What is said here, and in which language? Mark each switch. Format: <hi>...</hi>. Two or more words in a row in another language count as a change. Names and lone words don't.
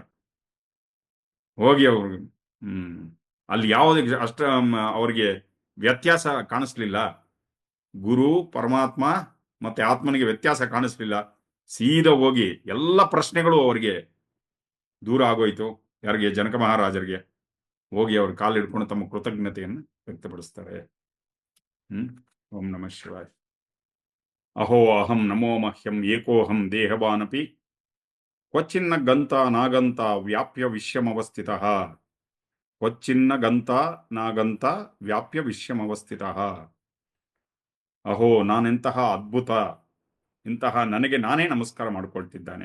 <kn>ಹೋಗಿ ಅವ್ರಿಗೆ ಅಲ್ಲಿ ಯಾವುದೇ ಅವ್ರಿಗೆ ವ್ಯತ್ಯಾಸ ಕಾಣಿಸ್ಲಿಲ್ಲ. ಗುರು, ಪರಮಾತ್ಮ ಮತ್ತೆ ಆತ್ಮನಿಗೆ ವ್ಯತ್ಯಾಸ ಕಾಣಿಸ್ಲಿಲ್ಲ. ಸೀದಾ ಹೋಗಿ ಎಲ್ಲ ಪ್ರಶ್ನೆಗಳು ಅವರಿಗೆ ದೂರ ಆಗೋಯ್ತು. ಯಾರಿಗೆ? ಜನಕ ಮಹಾರಾಜರಿಗೆ. ಹೋಗಿ ಅವ್ರ ಕಾಲು ಹಿಡ್ಕೊಂಡು ತಮ್ಮ ಕೃತಜ್ಞತೆಯನ್ನು ವ್ಯಕ್ತಪಡಿಸ್ತಾರೆ.</kn> <sa>ಓಂ ನಮಃ ಶಿವಾಯ. ಅಹೋ ಅಹಂ ನಮೋ ಮಹ್ಯಂ ಏಕೋಹಂ ದೇಹವಾನಪಿ ಕ್ವಚಿನ್ನ ಗಂತ ನಾಗಂತ ವ್ಯಾಪ್ಯ ವಿಶ್ವಮವಸ್ಥಿತ. ಕ್ವಚಿನ್ನ ಗಂತ ನಾಗಂತ ವ್ಯಾಪ್ಯ ವಿಶ್ವಮವಸ್ಥಿತ.</sa> <kn>ಅಹೋ, ನಾನೆಂತಹ ಅದ್ಭುತ, ಇಂತಹ ನನಗೆ ನಾನೇ ನಮಸ್ಕಾರ ಮಾಡಿಕೊಳ್ತಿದ್ದಾನೆ.</kn>